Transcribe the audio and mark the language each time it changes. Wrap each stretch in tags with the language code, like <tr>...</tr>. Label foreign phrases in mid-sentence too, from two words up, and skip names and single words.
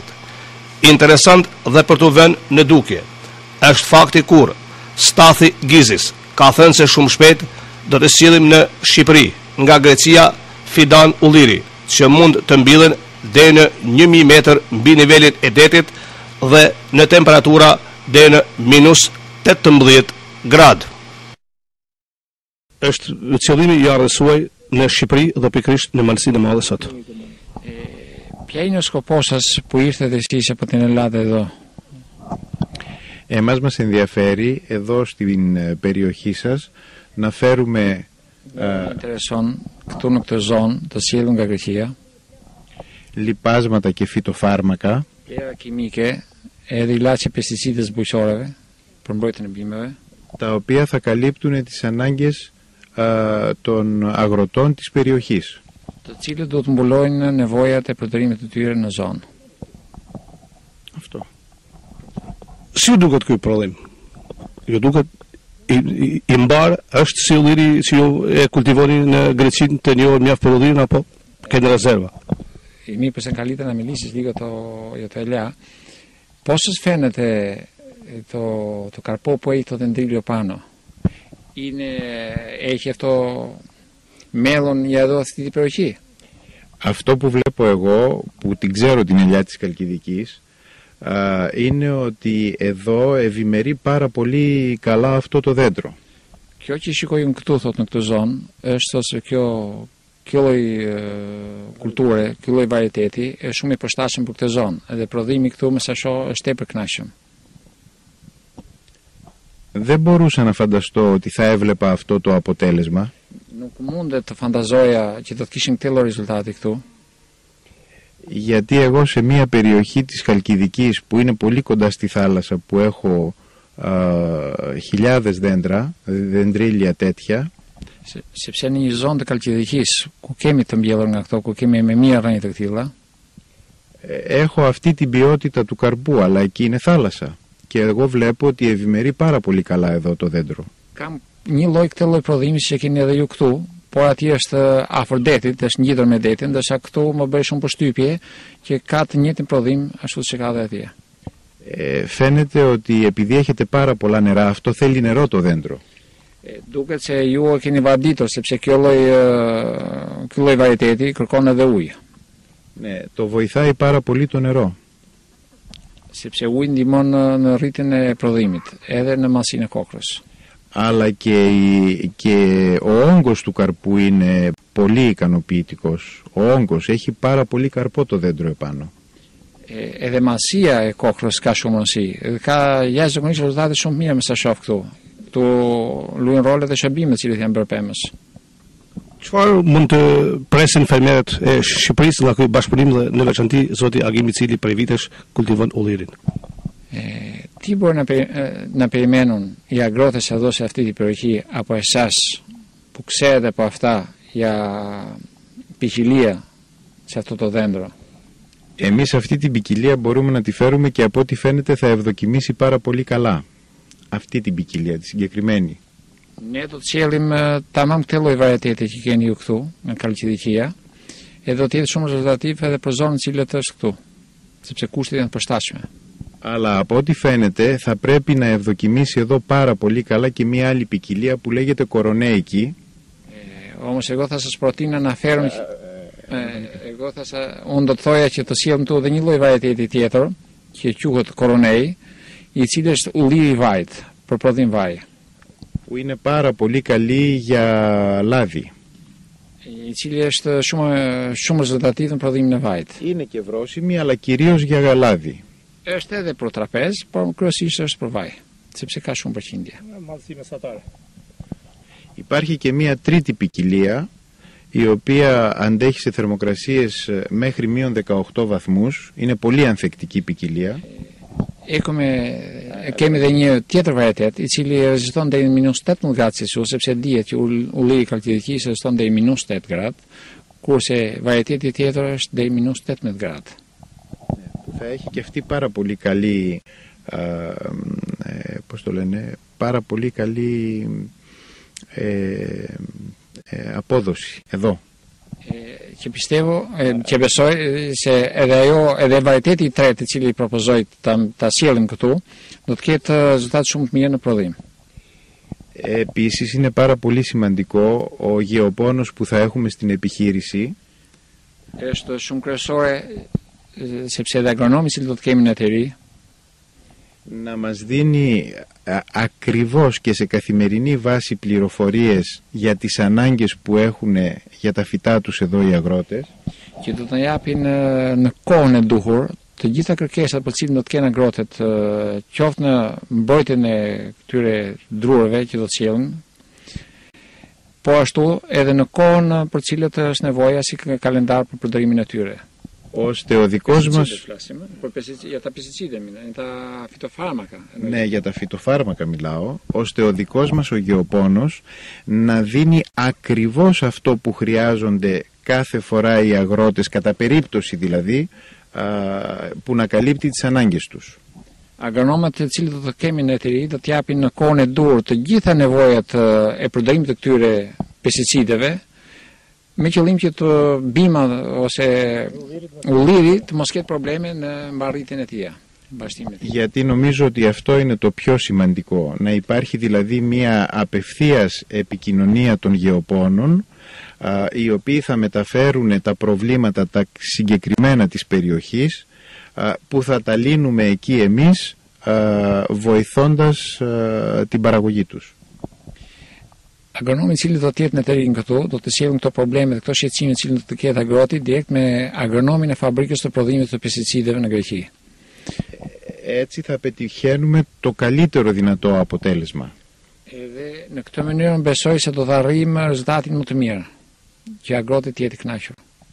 <sq>Interesant dhe për të vënë në dukje është fakti kur Stathi Gizis ka thënë se shumë shpejt do të sillim në Shqipëri nga Greqia fidan ulliri që mund të mbillen deri në 1000 metër mbi nivelin e detit dhe në temperatura deri në -18 gradë. Është qëllimi i ardhes suaj në Shqipëri dhe pikërisht në Malsinë e Madhe sot.</sq> <el>Ποια είναι ο σκοπός σας που ήρθατε εσείς από την Ελλάδα εδώ? Εμάς μας ενδιαφέρει εδώ στην περιοχή σας να φέρουμε λιπάσματα και φυτοφάρμακα τα οποία θα καλύπτουν τις ανάγκες των αγροτών της περιοχής.</el> <sq>Το cilët do të mbulojnë nevojat e përdorimit të tyre në zonë.</sq> <el>Αυτό.</el> <sq>Si ju duket ky prodhim? Ju duket i mbar, është si ulliri që ju e kultivoni në Greqinë të njohur mjaft për ullirin apo keni rezerva?</sq> <el>Mipës e kalita na milisis λίγο για το ελιά. Πώς σας φαίνεται το καρπό που έχει το δεντρίλιο πάνω? Έχει αυτό μέλλον για εδώ αυτή την περιοχή? Αυτό που βλέπω εγώ, που την ξέρω την ελιά της Καλκιδικής, είναι ότι εδώ ευημερεί πάρα πολύ καλά αυτό το δέντρο.</el> <sq>Kjo që shikojmë këtu thot në këtë zonë është se kjo lloj kulture, ky lloj varieteti është shumë i përshtatshëm për këtë zonë dhe prodhimi këtu me sa shoh është tepër kënaqshëm.</sq> <el>Δεν μπορούσα να φανταστώ ότι θα έβλεπα αυτό το αποτέλεσμα.</el> <sq>Nuk mundet të fantazoja që do të kishin këtë lloj rezultati këtu.</sq> <el>Γιατί εγώ σε μια περιοχή της Χαλκιδικής που είναι πολύ κοντά στη θάλασσα, που έχω χιλιάδες δέντρα, δεντρίλια τέτοια,</el> <sq>sepse në një zonë të Kalkidikis ku kemi të mbjellur nga këto, ku kemi me mirë rrënjë të këtilla,</sq> <el>έχω αυτή την ποιότητα του καρπού, αλλά εκεί είναι θάλασσα και εγώ βλέπω ότι ευημερεί πάρα πολύ καλά εδώ το δέντρο.</el> <sq>Kam një lloj këtë lloj prodhimi që keni edhe ju këtu, por atje është afër detit, është ngjitur me detin, ndërsa këtu më bëj shumë përshtypje që ka të njëjtin prodhim ashtu si ka edhe atje.</sq> <el>Φαίνεται ότι επειδή έχετε πάρα πολλά νερά, αυτό θέλει νερό το δέντρο.</el> <sq>Duket se ju e keni vaditur sepse ky lloj varieteti kërkon edhe ujë.</sq> <el>Ναι, το βοηθάει πάρα πολύ το νερό.</el> <sq>Sepse uji ndihmon në rritjen e prodhimit, edhe në masinë e kokrës.</sq> <el>Αλλά και ο όγκος του καρπού είναι πολύ ικανοποιητικός. Ο όγκος έχει πάρα πολύ καρπό το δέντρο επάνω.</el> <sq>Edhe masia e kokrës ka shumë rëndësi. Ka jashtëzakonisht rezultate shumë mira me sa shoh këtu. Këtu luajnë role dhe shërbime të cilët janë bërë pemës. Çfarë mund të presin fermerët e Shqipërisë nga ky bashkëpunim dhe në veçanti zoti Agim i cili prej vitesh kultivon ullirin?</sq> <el>Τι μπορεί να περιμένουν οι αγρότες εδώ σε αυτή την περιοχή από εσάς που ξέρετε από αυτά για ποικιλία σε αυτό το δέντρο? Εμείς αυτή την ποικιλία μπορούμε να τη φέρουμε και από ό,τι φαίνεται θα ευδοκιμήσει πάρα πολύ καλά. Αυτή την ποικιλία, τη συγκεκριμένη.</el> <sq>Ne do të sjellim tamam këtë lloj varieteti që keni ju këtu në Kalkidikia, e do të jetë shumë rezultativ edhe për zonën cilët është këtu, sepse kushtet janë të përshtatshme.</sq> <el>Αλλά από ό,τι φαίνεται θα πρέπει να ευδοκιμήσει εδώ πάρα πολύ καλά και μια άλλη ποικιλία που λέγεται κορονέικη. Όμως εγώ θα σας προτείνω να φέρουμε...</el> <sq>unë do të thoja që të sjellim këtu edhe një lloj varieteti tjetër, që quhet koronej, i cili është ulliri i vajit, për prodhim vaji.</sq> <el>Που είναι πάρα πολύ καλή για λάδι.</el> <sq>Η cili është shumë rezultativ në prodhimin e vajit.</sq> <el>Είναι και βρώσιμη, αλλά κυρίως για γαλάδι.</el> <sq>Është edhe për trapez, por kryesisht është për vaj, sepse ka shumë përqindje.</sq> <el>Υπάρχει και μία τρίτη ποικιλία, η οποία αντέχει σε θερμοκρασίες μέχρι μείον 18 βαθμούς. Είναι πολύ ανθεκτική ποικιλία.</el> <sq>Kemi dhe një tjetër varietet i cili reziston deri në minus 18 gradë Celsius, sepse dihet që ulliri kalkidikis reziston deri minus 8 gradë, kurse varieteti tjetër është deri minus 18 gradë.</sq> <el>Θα έχει και αυτή πάρα πολύ καλή, πώς το λένε, πάρα πολύ καλή απόδοση εδώ. Që πιστεύω,</el> <sq>që besoj se edhe varieteti i tretë i cili propozoj ta sjellim këtu, do të ketë rezultat shumë të mirë në prodhim.</sq> <el>Επίσης είναι πάρα πολύ σημαντικό ο γεωπόνος που θα έχουμε στην επιχείρηση.</el> <sq>Është shumë kryesore sepse edhe agronomi i cili do të kemi në εταιρεία</sq> <el>να μας δίνει ακριβώς και σε καθημερινή βάση πληροφορίες για τις ανάγκες που έχουν για τα φυτά τους εδώ οι αγρότες.</el> <sq>Και do të na japin në kohën e duhur të gjitha kërkesat për cilën do të kenë agrotët, qoftë në mbrojtjen e këtyre druarve që do të sjellin, po ashtu edhe në kohën për cilët është nevoja si kalendar për përdorimin e tyre.</sq> <el>Ώστε ο δικός μας... Για τα πεστιτσίδια, τα φυτοφάρμακα. Ναι, για τα φυτοφάρμακα μιλάω. Ώστε ο δικός μας ο γεωπόνος να δίνει ακριβώς αυτό που χρειάζονται κάθε φορά οι αγρότες, κατά περίπτωση δηλαδή, που να καλύπτει τις ανάγκες τους.</el> <sq>Agronomët të cilët do të kemi në eteri do të japin në kohën e dur të gjitha nevojat e përdorimit të këtyre pesticideve, me qëllim që të bima ose ulliri të mos ketë probleme në mbarrjetjen e tij.</sq> <el>Γιατί νομίζω ότι αυτό είναι το πιο σημαντικό, να υπάρχει δηλαδή μια απευθείας επικοινωνία των γεωπόνων, οι οποίοι θα μεταφέρουν τα προβλήματα τα συγκεκριμένα της περιοχής, που θα τα λύνουμε εκεί εμείς, βοηθώντας την παραγωγή τους.</el> <sq>Agronomi i cili do të jetë në terrin këtu, do të sjellin këto probleme dhe këto shqetësime që do të ketë agroti direkt me agronomin e fabrikës të prodhimit të pesticideve në Greqi.</sq> <el>Έτσι θα πετυχαίνουμε το καλύτερο δυνατό αποτέλεσμα.</el> <sq>Edhe në këtë mënyrë besoj se do të arrijmë rezultatin më të mirë, që agroti të jetë i kënaqur.</sq>